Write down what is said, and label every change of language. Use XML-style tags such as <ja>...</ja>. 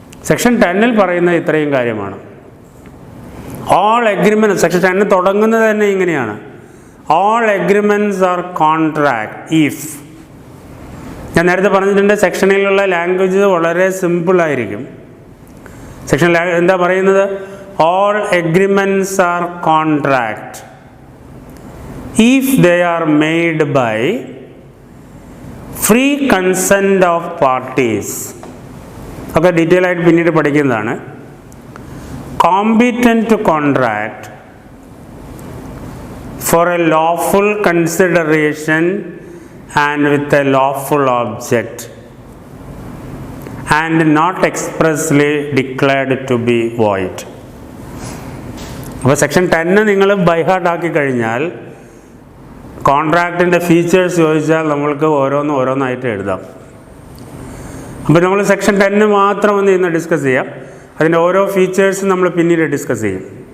<ml>Section 10 പറയുന്നത് ഇത്രയും കാര്യമാണ്. ഓൾ എഗ്രിമെൻറ്റ്, സെക്ഷൻ 10 തുടങ്ങുന്നത് തന്നെ ഇങ്ങനെയാണ്:</ml> <en>All agreements are contract if.</en> <ml>ഞാൻ നേരത്തെ പറഞ്ഞിട്ടുണ്ട് സെക്ഷനിലുള്ള ലാംഗ്വേജ് വളരെ സിമ്പിളായിരിക്കും. സെക്ഷൻ എന്താ പറയുന്നത്?</ml> <en>All agreements are contract if they are made by free consent of parties.</en> <ml>ഒക്കെ ഡീറ്റെയിൽ ആയിട്ട് പിന്നീട് പഠിക്കുന്നതാണ്.</ml> <en>Competent to contract for a lawful consideration and with a lawful object and not expressly declared to be void.</en> <ml>അപ്പോൾ section 10 നിങ്ങൾ ബൈഹാർട്ടാക്കി കഴിഞ്ഞാൽ കോൺട്രാക്റ്റിൻ്റെ features ചോദിച്ചാൽ നമ്മൾക്ക് ഓരോന്നായിട്ട് എഴുതാം. അപ്പോൾ നമ്മൾ സെക്ഷൻ 10 മാത്രം ഒന്ന് ഇന്ന് ഡിസ്കസ് ചെയ്യാം. അതിൻ്റെ ഓരോ ഫീച്ചേഴ്സും നമ്മൾ പിന്നീട് ഡിസ്കസ് ചെയ്യും.</ml>